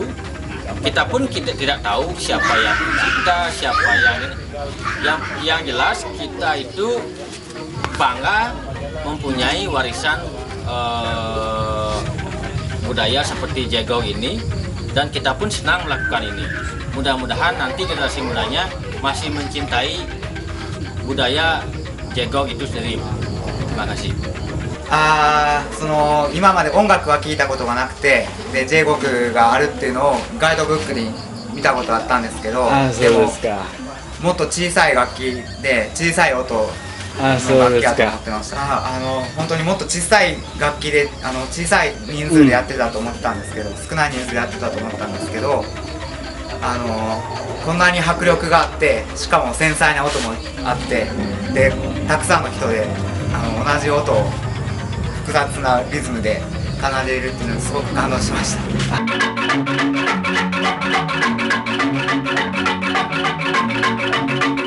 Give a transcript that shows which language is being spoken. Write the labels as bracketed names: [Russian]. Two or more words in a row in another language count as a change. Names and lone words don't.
[Indonesian] Kita pun tidak tahu siapa yang kita, siapa yang jelas kita itu bangga mempunyai warisan budaya seperti jegok ini, dan kita pun senang melakukan ini. Mudah-mudahan nanti generasi mudanya masih mencintai budaya jegok itu sendiri. Terima kasih. [Japanese] 今まで音楽は聞いたことがなくて、で J 国があるっていうのをガイドブックに見たことあったんですけど、でももっと小さい楽器で小さい音の楽器だと思ってました。本当にもっと小さい楽器で小さい人数でやってたと思ってたんですけど、少ない人数でやってたと思ったんですけど、こんなに迫力があって、しかも繊細な音もあって、でたくさんの人で同じ音を複雑なリズムで奏でるっていうのにすごく感動しました。